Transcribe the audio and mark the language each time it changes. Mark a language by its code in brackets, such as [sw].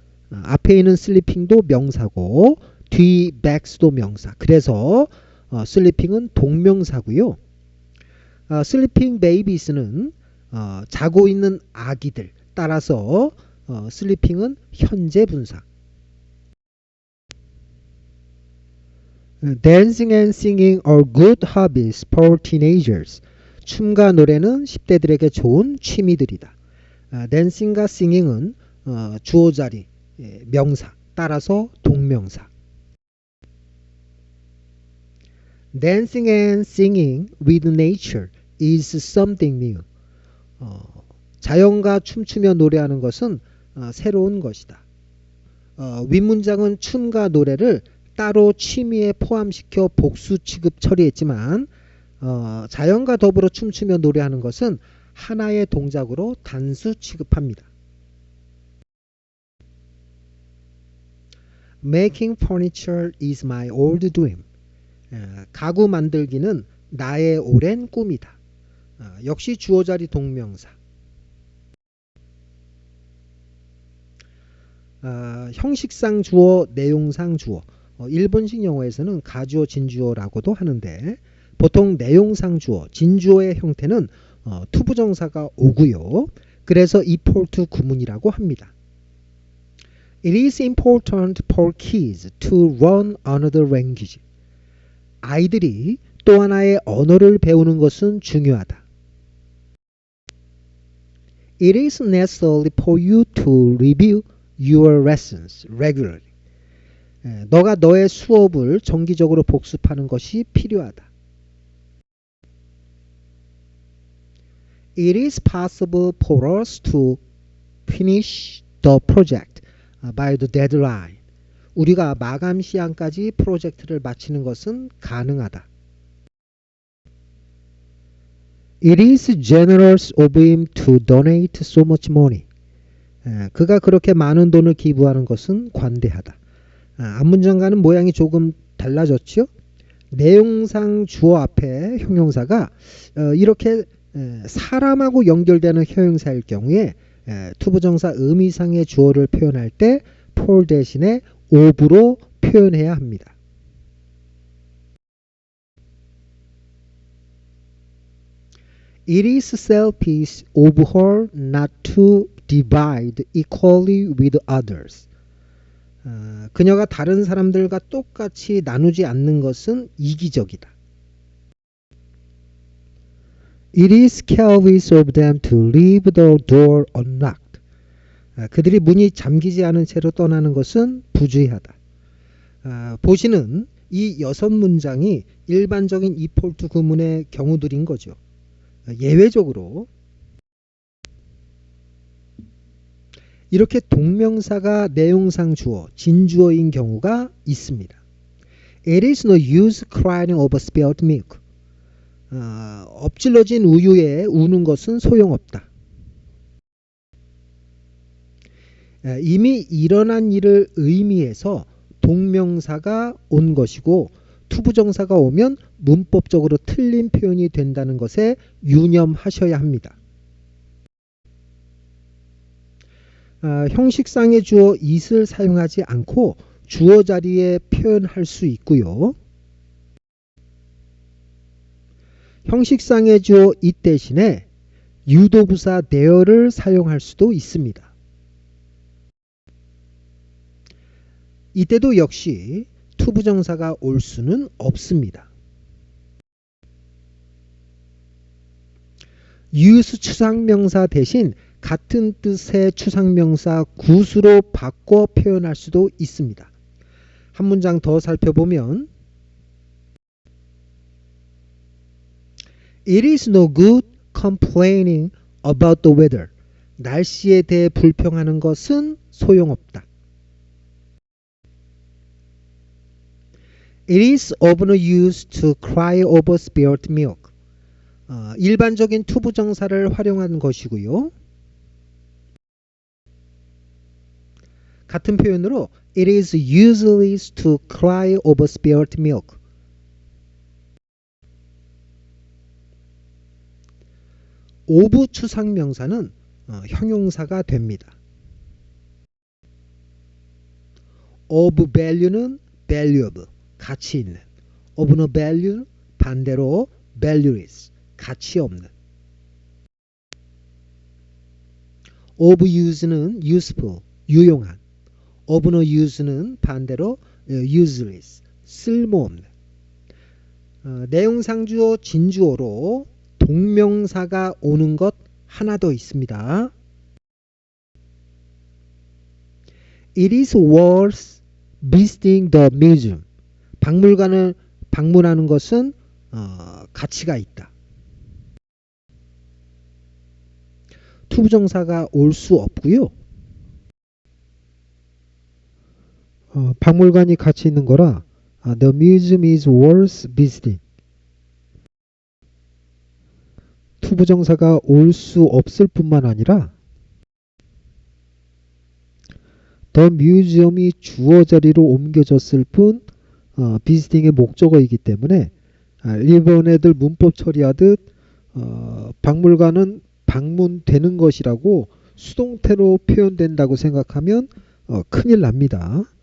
[ko] 앞에 있는 sleeping도 명사고 뒤 bags도 명사. 그래서 sleeping은 동명사고요. [en] sleeping babies [ko] 는 자고 있는 아기들. 따라서 sleeping은 현재 분사. [en] Dancing and singing are good hobbies for teenagers. [ko] 춤과 노래는 10대들에게 좋은 취미들이다. dancing과 singing은 주어 자리 명사 따라서 동명사. [en] Dancing and singing with nature is something new. [ko] 자연과 춤추며 노래하는 것은 새로운 것이다. 윗문장은 춤과 노래를 따로 취미에 포함시켜 복수 취급 처리했지만 자연과 더불어 춤추며 노래하는 것은 하나의 동작으로 단수 취급합니다. [en] Making furniture is my old dream. [ko] 가구 만들기는 나의 오랜 꿈이다. 역시 주어자리 동명사. 형식상 주어, 내용상 주어. 일본식 영어에서는 가주어, 진주어라고도 하는데 보통 내용상 주어, 진주어의 형태는 투부정사가 오고요. 그래서 이폴트 구문이라고 합니다. [en] It is important for kids to learn another language. [ko] 아이들이 또 하나의 언어를 배우는 것은 중요하다. [en] It is necessary for you to review your lessons regularly. [ko] 너가 너의 수업을 정기적으로 복습하는 것이 필요하다. [en] It is possible for us to finish the project by the deadline. [ko] 우리가 마감 시한까지 프로젝트를 마치는 것은 가능하다. [en] It is generous of him to donate so much money. [ko] 그가 그렇게 많은 돈을 기부하는 것은 관대하다. 앞문장과는 모양이 조금 달라졌죠? 내용상 주어 앞에 형용사가 이렇게 사람하고 연결되는 형용사일 경우에 투부정사 의미상의 주어를 표현할 때 for 대신에 of로 표현해야 합니다. [en] It is selfish of her not to divide equally with others. [ko] 그녀가 다른 사람들과 똑같이 나누지 않는 것은 이기적이다. [en] It is careless of them to leave the door unlocked. [ko] 그들이 문이 잠기지 않은 채로 떠나는 것은 부주의하다. 보시는 이 6문장이 일반적인 이폴트 구문의 경우들인 거죠. 예외적으로 이렇게 동명사가 내용상 주어, 진주어인 경우가 있습니다. [en] It is no use crying over spilled milk. [ko] 엎질러진 우유에 우는 것은 소용없다. 이미 일어난 일을 의미해서 동명사가 온 것이고 투부정사가 오면 문법적으로 틀린 표현이 된다는 것에 유념하셔야 합니다. 형식상의 주어 it을 사용하지 않고 주어 자리에 표현할 수 있고요. 형식상의 주어 it 대신에 유도부사 there를 사용할 수도 있습니다. 이때도 역시 투부정사가 올 수는 없습니다. use 추상명사 대신 같은 뜻의 추상명사 gut으로 바꿔 표현할 수도 있습니다. 한 문장 더 살펴보면 [en] It is no good complaining about the weather. [ko] 날씨에 대해 불평하는 것은 소용없다. [en] It is of no use to cry over spilled milk. [ko] 일반적인 투부정사를 활용한 것이고요. 같은 표현으로 [en] It is useless to cry over spilled milk. [ko] of 추상명사는 형용사가 됩니다. [en] of value는 valuable, [ko] 가치 있는. [en] of no value [ko] 반대로 [en] valueless, [ko] 가치 없는. [en] of use는 useful, [ko] 유용한. [en] of no use는 [ko] 반대로 [en] useless, [ko] 쓸모없는. 내용상 주어 진주어로 동명사가 오는 것 하나 더 있습니다. [en] It is worth visiting the museum. [ko] 박물관을 방문하는 것은 가치가 있다. 투부정사가 올 수 없고요. 박물관이 같이 있는 거라 [en] The museum is worth visiting. [ko] 투부정사가 올 수 없을 뿐만 아니라 The museum이 주어 자리로 옮겨졌을 뿐 visiting의 목적어이기 때문에 일본 애들 문법 처리하듯 박물관은 방문되는 것이라고 수동태로 표현된다고 생각하면 큰일 납니다.